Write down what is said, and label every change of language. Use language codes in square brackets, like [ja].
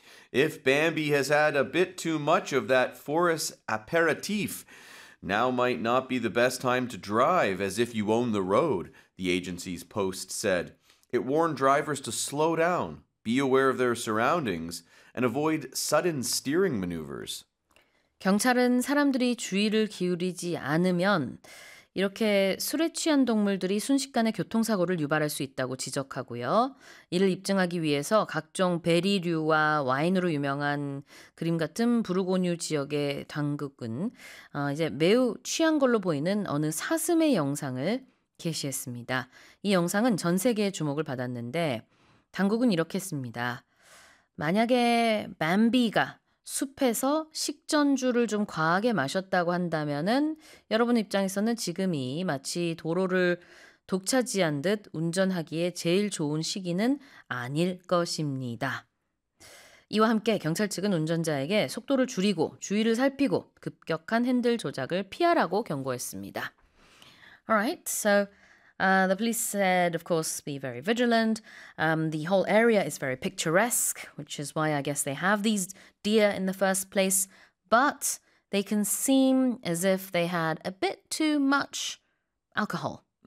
[en] If Bambi has had a bit too much of that forest aperitif, now might not be the best time to drive as if you own the road, the agency's post said. It warned drivers to slow down, be aware of their surroundings, and avoid sudden steering maneuvers. [ko] 경찰은 사람들이 주의를 기울이지 않으면 이렇게 술에 취한 동물들이 순식간에 교통사고를 유발할 수 있다고 지적하고요. 이를 입증하기 위해서 각종 베리류와 와인으로 유명한 그림 같은 부르고뉴 지역의 당국은 이제 매우 취한 걸로 보이는 어느 사슴의 영상을 게시했습니다. 이 영상은 전 세계의 주목을 받았는데 당국은 이렇게 했습니다. 만약에 밤비가 숲에서 식전주를 좀 과하게 마셨다고 한다면은 여러분 입장에서는 지금이 마치 도로를 독차지한 듯 운전하기에 제일 좋은 시기는 아닐 것입니다. 이와 함께 경찰 측은 운전자에게 속도를 줄이고 주의를 살피고 급격한 핸들 조작을 피하라고 경고했습니다. [en] Alright, so the police said, of course, be very vigilant. The whole area is very picturesque, which is why I guess they have these deer in the first place. But they can seem as if they had a bit too much alcohol.